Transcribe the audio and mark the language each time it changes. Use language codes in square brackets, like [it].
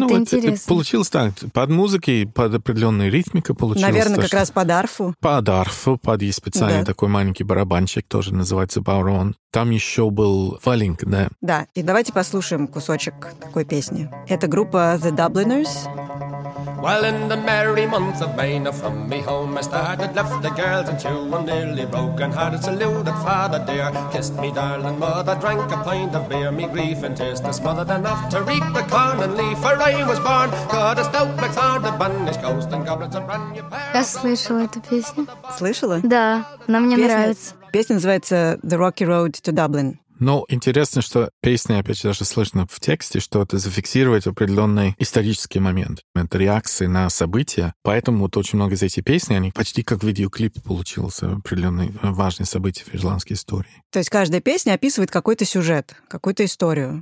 [ru] ну вот получилось так. Под музыкой, под определенную ритмику получилось. Наверное, то, как что... раз под арфу. Под арфу, под есть специальный такой маленький барабанчик, тоже называется баурон. Там еще был фалинг, да. Да, и давайте послушаем кусочек такой песни. Это группа The Dubliners. [en] Well, in the merry month of May, now from me home I started, left the girls and two were nearly broken hearted, saluted father dear, kissed me darling mother, drank a pint of beer, me grief and tears to smother, then off to reap the corn and leaf, for I was born, got a stout MacLeod, the banished ghost and goblins, a brand new pair. [ru] Я слышала эту песню. Слышала? Да, она мне нравится. Песня называется «The Rocky Road to Dublin». Но интересно, что песня, опять же, даже слышно в тексте, что это зафиксировать определенный исторический момент, момент реакции на события. Поэтому вот очень много из этих песен, они почти как видеоклип получился, определенные важные события в ирландской истории. То есть каждая песня описывает какой-то сюжет, какую-то историю.